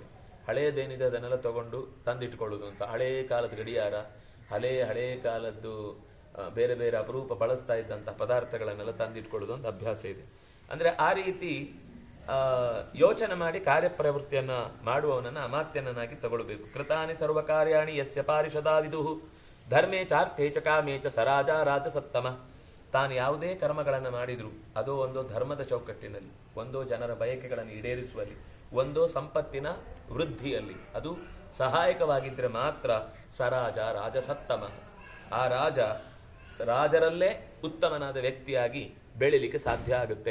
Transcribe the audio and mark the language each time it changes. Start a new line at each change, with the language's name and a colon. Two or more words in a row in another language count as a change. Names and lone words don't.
Kannada: ಹಳೇದೇನಿದೆ ಅದನ್ನೆಲ್ಲ ತಗೊಂಡು ತಂದಿಟ್ಕೊಳ್ಳೋದು ಅಂತ. ಹಳೇ ಕಾಲದ ಗಡಿಯಾರ, ಹಳೇ ಕಾಲದ್ದು ಬೇರೆ ಬೇರೆ ಅಪರೂಪ ಬಳಸ್ತಾ ಇದ್ದಂತಹ ಪದಾರ್ಥಗಳನ್ನೆಲ್ಲ ತಂದಿಟ್ಕೊಳ್ಳೋದು ಅಂತ ಅಭ್ಯಾಸ ಇದೆ. ಅಂದ್ರೆ ಆ ರೀತಿ ಯೋಚನೆ ಮಾಡಿ ಕಾರ್ಯಪ್ರವೃತ್ತಿಯನ್ನ ಮಾಡುವವನನ್ನ ಅಮಾತ್ಯನನ್ನಾಗಿ ತಗೊಳ್ಬೇಕು.
Sanskrit: ಕೃತಾನಿ ಸರ್ವ ಕಾರ್ಯಾಣಿ ಯಸ್ಯ ಪಾರಿಷದಾದಿದು ಧರ್ಮೇ ಚಾರ್ಥೇ ಚ ಕಾಮೇ ಚ ಸರಾಜ ರಾಜಸತ್ತಮ.
Kannada: ತಾನು ಯಾವುದೇ ಕರ್ಮಗಳನ್ನು ಮಾಡಿದ್ರು ಅದೋ ಒಂದೋ ಧರ್ಮದ ಚೌಕಟ್ಟಿನಲ್ಲಿ, ಒಂದೋ ಜನರ ಬಯಕೆಗಳನ್ನು ಈಡೇರಿಸುವಲ್ಲಿ, ಒಂದೋ ಸಂಪತ್ತಿನ ವೃದ್ಧಿಯಲ್ಲಿ ಅದು ಸಹಾಯಕವಾಗಿದ್ರೆ ಮಾತ್ರ
Sanskrit: ಸರಾಜ ರಾಜಸತ್ತಮ.
Kannada: ಆ ರಾಜರಲ್ಲೇ ಉತ್ತಮನಾದ ವ್ಯಕ್ತಿಯಾಗಿ ಬೆಳಿಲಿಕ್ಕೆ ಸಾಧ್ಯ ಆಗುತ್ತೆ.